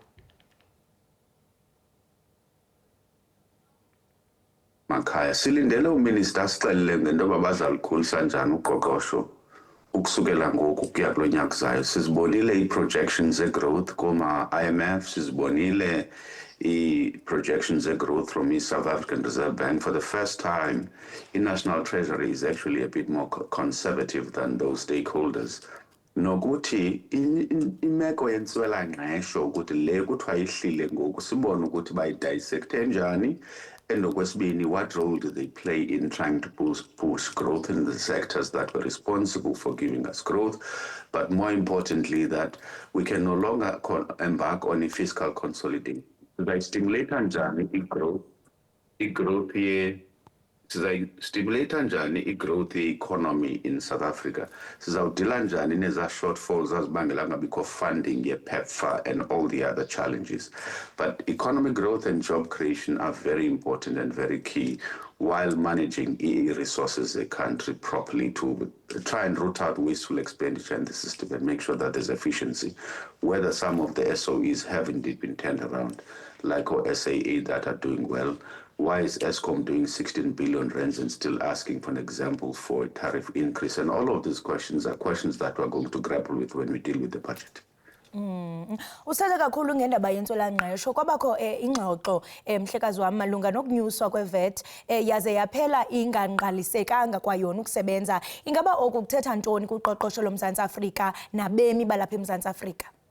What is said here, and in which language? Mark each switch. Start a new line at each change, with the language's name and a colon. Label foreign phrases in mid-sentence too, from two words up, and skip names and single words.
Xhosa: Makhaya silindele uminister asixelele ngento yoba bazalikhulisa njani uqoqosho ukusukela ngoku kuya kulo nyaka uzayo. Sizibonile ii-projections ze-growth kuma-IMF, sizibonile ii-projections ze-growth from i-South African Reserve Bank.
English: For the first time, i-National Treasury is actually a bit more conservative than those stakeholders.
Xhosa: Nokuthi imeko yentswela-ngqesho ukuthi le kuthiwa ihlile ngoku sibone ukuthi bayidissecte njani. And okwesibini,
English: what role do they play in trying to push growth in the sectors that were responsible for giving us growth? But more importantly, that we can no longer embark on a fiscal consolidation. They stimulate njani i-growth stimulate njani i-growth ye-economy in South Africa.
Xhosa: Sizawudila njani neza shortfalls azibangela ngabikho funding ye-PEPFAR
English: and all the other challenges. But economic growth and job creation are very important and very key while managing resources a country properly to try and root out wasteful expenditure in the system and make sure that there's efficiency. Whether some of the SOEs have indeed been turned around, like our SAA that are doing well. Why is Eskom doing 16 billion rands and still asking for an example for a tariff increase? And all of these questions are questions that we're going to grapple with when we deal with the budget.
Xhosa: Usatha kakhulu ngendaba yentswela-ngqesho kwabakho ingxoxo mhlekazi wami malunga nokunyuswa kwe-VAT yaze yaphela ingangqalisekanga kwayona ukusebenza. Ingaba oku kuthetha ntoni kuqoqosho loMzantsi Afrika nabemi balapha eMzantsi Afrika?